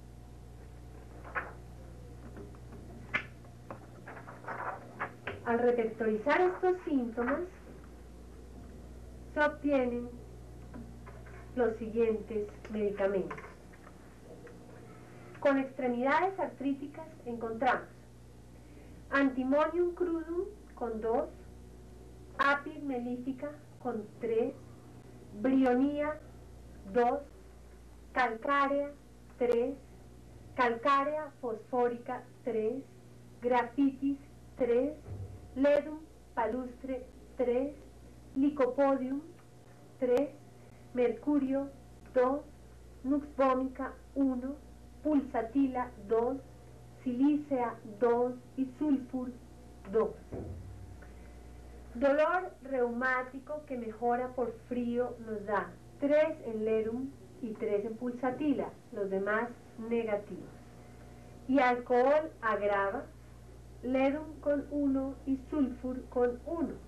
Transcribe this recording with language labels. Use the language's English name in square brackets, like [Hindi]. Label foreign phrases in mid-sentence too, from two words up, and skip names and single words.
[Spanish] Al repertorizar estos síntomas se obtienen los siguientes medicamentos. Con extremidades artríticas encontramos Antimonium crudum con 2, Apis mellifica con 3, Brionía 2, Calcárea 3, Calcárea fosfórica 3, Graphitis 3, Ledum palustre 3, Lycopodium 3, Mercurio 2, Nux vomica 1, Pulsatilla 2, Silicea 2 y Sulfur 2. Dolor reumático que mejora por frío nos da 3 en Ledum y 3 en pulsatila, los demás negativos. Y alcohol agrava, Ledum con 1 y sulfur con 1.